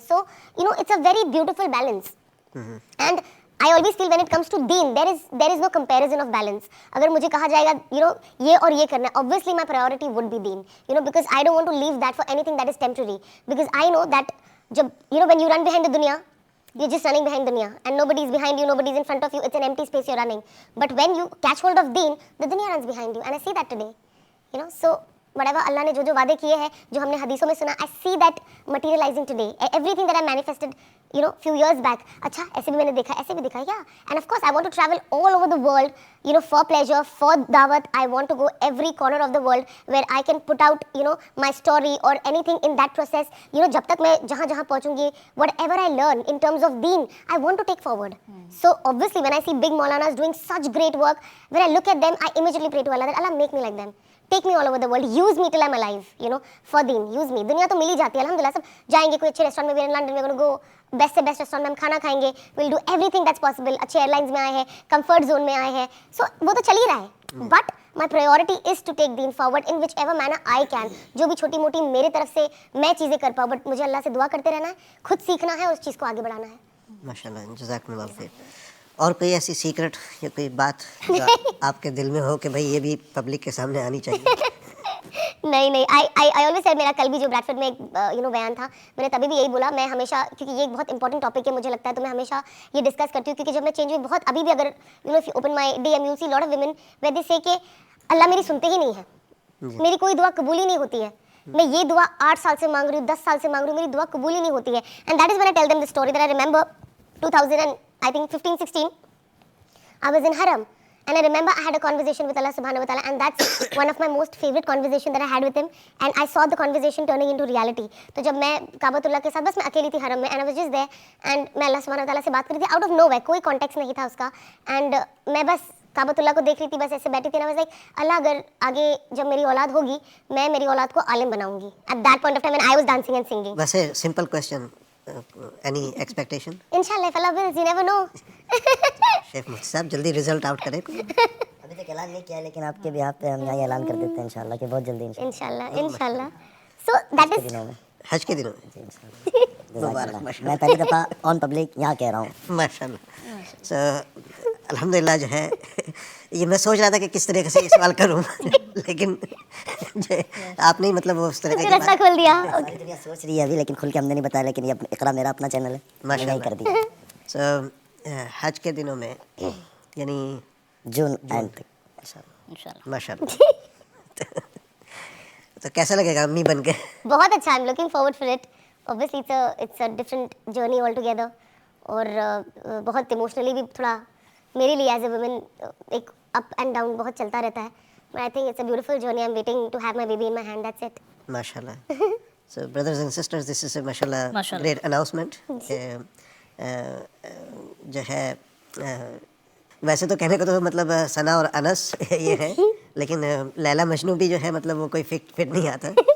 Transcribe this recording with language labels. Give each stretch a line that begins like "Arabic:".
English: So, it's a very beautiful balance. And I always feel when it comes to deen, there is no comparison of balance.
Hindi: अगर मुझे कहा जाएगा, ये और ये करना है,
English: obviously my priority would be deen. Because I don't want to leave that for anything that is temporary. Because I know that जब when you run behind the dunya, you're just running behind dunya, and nobody is behind you, nobody is in front of you. It's an empty space you're running. But when you catch hold of deen, the dunya runs behind you, and I see that today. So whatever
Hindi: Allah ने जो वादे किए हैं, जो हमने हदीसों में सुना,
English: I see that materializing today. Everything that I manifested, few years back.
Hindi: अच्छा, ऐसे भी मैंने देखा, ऐसे भी देखा, yeah.
English: And of course, I want to travel all over the world, for pleasure, for dawat. I want to go every corner of the world where I can put out, my story or anything in that process.
Hindi: जब तक मैं जहाँ पहुँचूंगी,
English: whatever I learn in terms of deen, I want to take forward. So obviously, when I see big Maulanas doing such great work, when I look at them, I immediately pray to Allah that Allah make me like them. Take me all over the world, use me till I'm alive, for deen, use me.
Hindi: दुनिया तो मिल ही जाती है, अल्हम्दुलिल्लाह. सब जाएंगे कोई अच्छे restaurant में,
English: we're in London, we're going to go
Hindi: best से बेस्ट रेस्टोरेंट में हम खाना खाएंगे,
English: we'll do everything that's possible.
Hindi: अच्छे एयरलाइंस में आए हैं, कंफर्ट जोन में आए हैं, so वो तो चल ही रहा है.
English: But my priority is to take deen forward in whichever manner I can.
Hindi: जो भी छोटी मोटी मेरे तरफ से मैं चीज़ें कर पाऊँ, बट मुझे अल्लाह से दुआ करते रहना है, खुद सीखना है, उस चीज़ को आगे बढ़ाना है. माशाल्लाह, जज़ाकल्लाह खैर. और कोई ऐसी सीक्रेट या कोई बात जो आपके दिल में हो कि भाई ये भी पब्लिक के सामने आनी चाहिए? नहीं,
English: I always said,
Hindi: मेरा कल भी जो ब्रैडफोर्ड में एक बयान था, मैंने तभी भी यही बोला, मैं हमेशा, क्योंकि ये एक बहुत इंपॉर्टेंट टॉपिक है मुझे लगता है, तो मैं हमेशा ये डिस्कस करती हूँ, क्योंकि जब मैं चेंज हुई बहुत, अभी भी अगर
English: if you open my DM, you see lot of women where they say
Hindi: कि अल्लाह मेरी सुनते ही नहीं है, मेरी कोई दुआ कबूल ही नहीं होती है. मैं ये दुआ 8 साल से मांग रही हूँ, 10 साल से मांग रही हूँ, मेरी दुआ कबूल ही नहीं होती है.
English: And that is when I tell them the story that I remember 2015-16 I was in Haram. And I remember I had a conversation with Allah subhanahu wa ta'ala, and that's one of my most favorite conversation that I had with him, and I saw the conversation turning into reality.
Hindi: तो जब मैं काबतुल्लाह के साथ बस मैं अकेली थी हरम में,
English: and I was just there,
Hindi: and मैं अल्लाह सुब्हानहू व तआला से बात कर रही थी
English: out of nowhere,
Hindi: कोई context नहीं था उसका, and मैं बस काबतुल्लाह को देख रही थी, बस ऐसे बैठी थी,
English: and I was like,
Hindi: अल्लाह अगर आगे जब मेरी औलाद होगी, मैं मेरी औलाद को आलिम बनाऊंगी.
English: At that point of time when I was dancing and singing. वैसे simple question, any expectation? Inshallah, if Allah wills, you never know.
Hindi: Chef मुफ्ती साहब जल्दी रिजल्ट आउट करें. अभी तक ऐलान नहीं किया है, लेकिन आपके बिहाफ पे हम यहाँ ऐलान कर देते हैं इंशाल्लाह कि बहुत जल्दी इंशाल्लाह.
English: So that is
Hindi: हज के दिनों में. जज़ाकल्लाह. मैं पहली दफ़ा ऑन पब्लिक यहाँ कह रहा हूँ. माशाल्लाह. So अल्हम्दुलिल्लाह जो है, ये मैं सोच रहा था कि किस तरीके से ये सवाल करूँ, लेकिन आपने ही मतलब उस तरह का रास्ता खोल दिया. सारी दुनिया सोच रही है अभी, लेकिन खुल के हमने नहीं बताया, लेकिन ये इकरा मेरा अपना चैनल है, मैंने नहीं कर दिया. So हज के दिनों में यानी जून एंड तक इंशाल्लाह. माशाल्लाह. तो कैसा लगेगा अम्मी बन के? बहुत अच्छा.
English: I'm looking forward for it. Obviously it's a different journey altogether.
Hindi: और बहुत इमोशनली भी थोड़ा मेरे लिए
English: as a women
Hindi: एक अप एंड डाउन बहुत चलता रहता है.
English: But I think it's a beautiful journey. I'm waiting to have my baby in my hand. That's it.
Hindi: माशाल्लाह.
English: So brothers and sisters, this is a mashallah great announcement.
Hindi: जो है वैसे तो कहने को तो मतलब सना और अनस ये है, लेकिन लैला मजनू भी जो है मतलब वो कोई फिट नहीं आता.